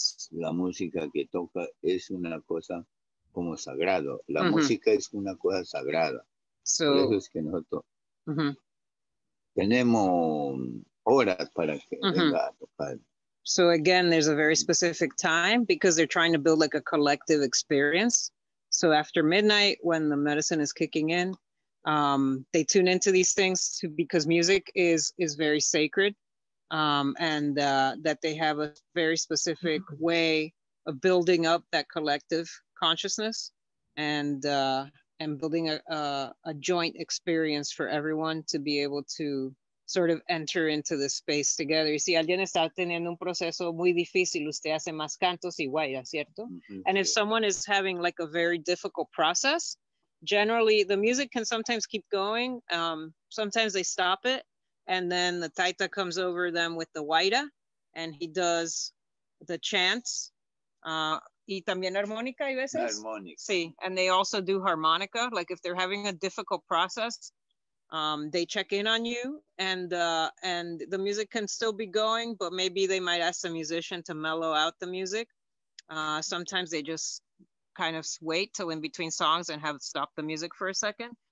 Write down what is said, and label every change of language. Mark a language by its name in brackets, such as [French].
[Spanish] La música que toca es una cosa como sagrado. La música es una cosa sagrada. Por eso es que nosotros tenemos horas para que venga a tocar. [English] So again, there's a very specific time because they're trying to build like a collective experience. So after midnight, when the medicine is kicking in, they tune into these things because music is very sacred, and that they have a very specific way of building up that collective consciousness and building a joint experience for everyone to be able to sort of enter into the space together. [Spanish] Y si alguien está teniendo un proceso muy difícil, usted hace más cantos y guayas, ¿cierto? [English] And if someone is having like a very difficult process, generally the music can sometimes keep going. Sometimes they stop it, and then the taita comes over them with the waita, and he does the chants. [Spanish] Y también armónica, hay veces? Armónica. [English] Sí, and they also do harmonica. Like if they're having a difficult process, they check in on you, and the music can still be going, but maybe they might ask the musician to mellow out the music. Sometimes they just kind of wait till in between songs and have stop the music for a second.